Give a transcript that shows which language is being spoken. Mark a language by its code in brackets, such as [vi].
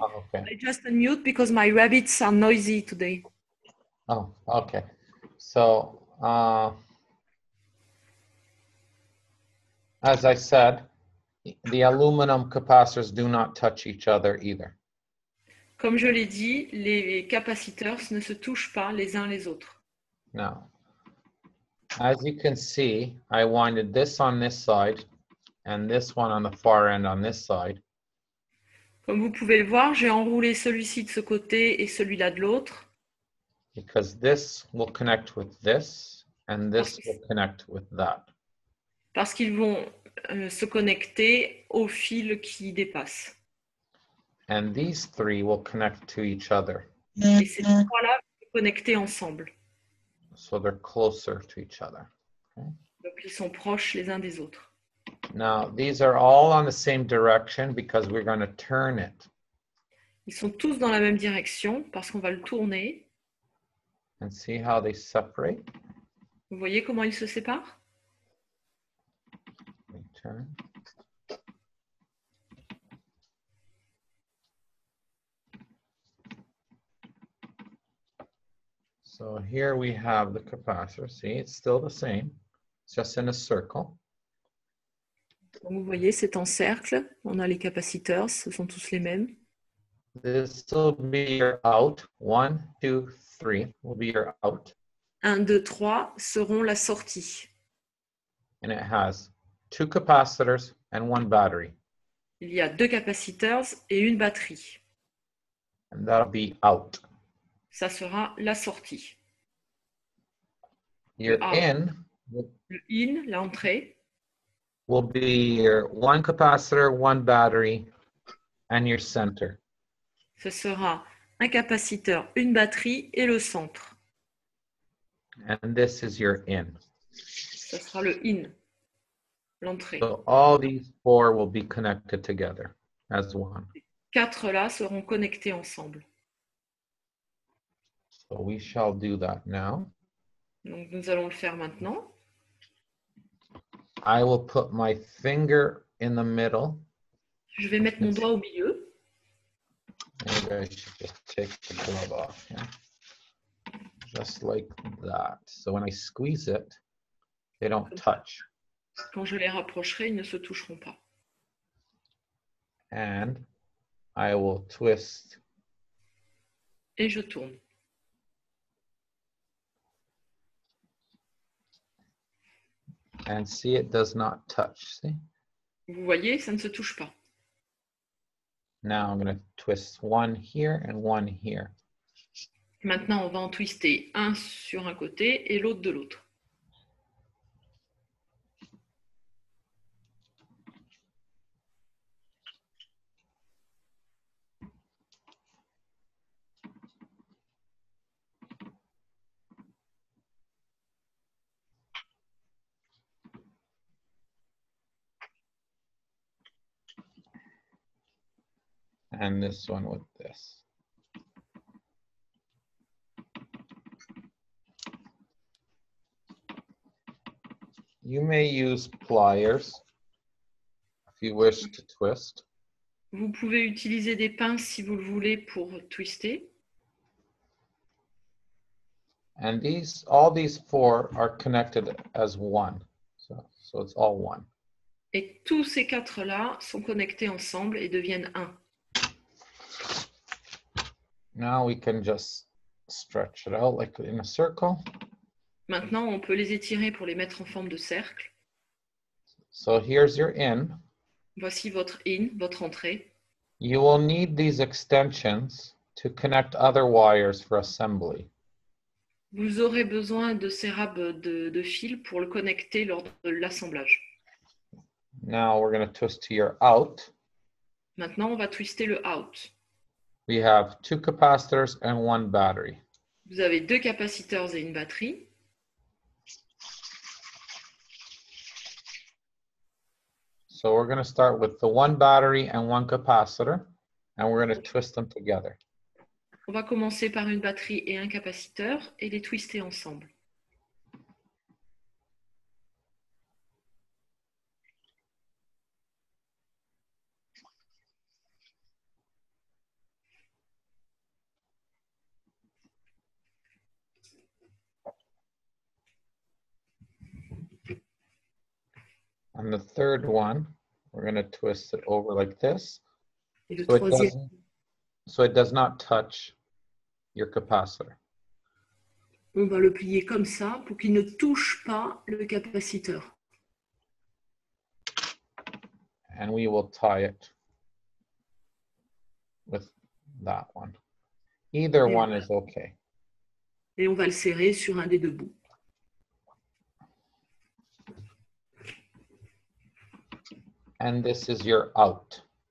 [en] Oh, okay. I just unmute because my rabbits are noisy today. Oh, okay. So, as I said, the aluminum capacitors do not touch each other either. [fr] Comme je l'ai dit, les capaciteurs ne se touchent pas les uns les autres. [en] Now, as you can see, I winded this on this side and this one on the far end on this side. [fr] Comme vous pouvez le voir, j'ai enroulé celui-ci de ce côté et celui-là de l'autre. [en] Because this will connect with this and this will connect with that. [fr] Parce qu'ils vont se connecter au fil qui dépasse. [en] And these 3 will connect to each other. [fr] Et ces trois-là vont se connecter ensemble. [en] So they're closer to each other. Okay? [fr] Donc ils sont proches les uns des autres. [en] Now, these are all on the same direction because we're going to turn it. [fr] Ils sont tous dans la même direction parce qu'on va le tourner. [en] And see how they separate? [fr] Vous voyez comment ils se séparent? [en] We turn. So here we have the capacitor. See, it's still the same. It's just in a circle. [fr] Donc vous voyez, c'est en cercle. On a les capaciteurs, ce sont tous les mêmes. [en] This will be your out. 1, 2, 3 will be your out. [fr] 1, 2, 3 seront la sortie. [en] And it has 2 capacitors and 1 battery. [fr] Il y a 2 capaciteurs et une batterie. [en] And that'll be out. [fr] Ça sera la sortie. [en] Your out. in [fr] Le in, l'entrée, [en] will be your 1 capacitor, 1 battery, and your center. [fr] ce sera un capaciteur, une batterie et le centre. [en] And this is your in. [fr] Ce sera le in, l'entrée. [en] So all these 4 will be connected together as one. [fr] 4 là seront connectés ensemble. [en] So we shall do that now. [fr] Donc nous allons le faire maintenant. [en] I will put my finger in the middle. [fr] Je vais mettre mon doigt au milieu. [en] Maybe I should just take the glove off. Yeah? Just like that. So when I squeeze it, they don't touch. [fr] Quand je les rapprocherai, ils ne se toucheront pas. [en] And I will twist. [fr] Et je tourne. [en] And see, it does not touch. See? [fr] Vous voyez, ça ne se touche pas. [en] Now I'm going to twist one here and one here. [fr] Maintenant, on va en twister un sur un côté et l'autre de l'autre. [en] And this one with this. You may use pliers if you wish to twist. [fr] Vous pouvez utiliser des pinces si vous le voulez pour twister. [en] And all these four are connected as one. So it's all one. [fr] Et tous ces quatre-là sont connectés ensemble et deviennent un. [en] Now we can just stretch it out like in a circle. [fr] Maintenant, on peut les étirer pour les mettre en forme de cercle. [en] So here's your in. [fr] Voici votre in, votre entrée. [en] You will need these extensions to connect other wires for assembly. [fr] Vous aurez besoin de ces rabes de fil pour le connecter lors de l'assemblage. [en] Now we're going to twist to your out. [fr] Maintenant, on va twister le out. [en] We have 2 capacitors and 1 battery. [fr] Vous avez 2 capaciteurs et une batterie. [en] So we're going to start with the 1 battery and 1 capacitor, and we're going to twist them together. [fr] On va commencer par une batterie et un capaciteur et les twister ensemble. [en] And the third one, we're going to twist it over like this, [fr] Et le [en] so [fr] troisième, [en] it does not touch your capacitor. [fr] on va le plier comme ça pour qu'il ne touche pas le capaciteur. [en] And we will tie it with that one. Either [fr] Et [en] one is okay. [fr] Et on va le serrer sur un des deux bouts. [en] And this is your out.